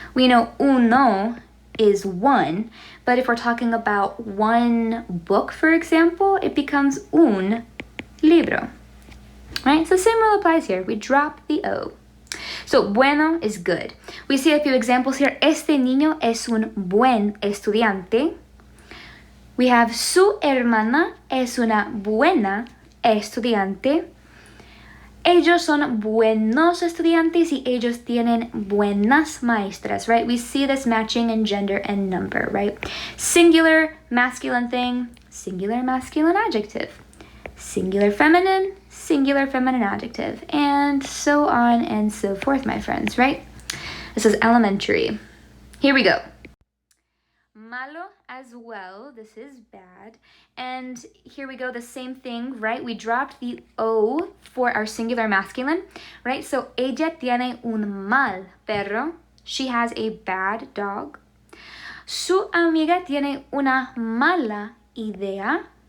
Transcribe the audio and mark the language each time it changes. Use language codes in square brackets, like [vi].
[en] We know uno is one, but if we're talking about one book, for example, it becomes [es] un libro. [en] Right? So same rule applies here. We drop the O. So bueno is good. We see a few examples here. [es] Este niño es un buen estudiante. [en] We have [es] su hermana es una buena estudiante. Ellos son buenos estudiantes y ellos tienen buenas maestras, right? [en] We see this matching in gender and number, right? Singular masculine thing, singular masculine adjective. Singular feminine adjective, and so on and so forth, my friends, right? This is elementary. Here we go. Malo as well, this is bad. And here we go, the same thing, right? We dropped the O for our singular masculine, right? So, [es] ella tiene un mal perro. [en] She has a bad dog. [es] Su amiga tiene una mala idea.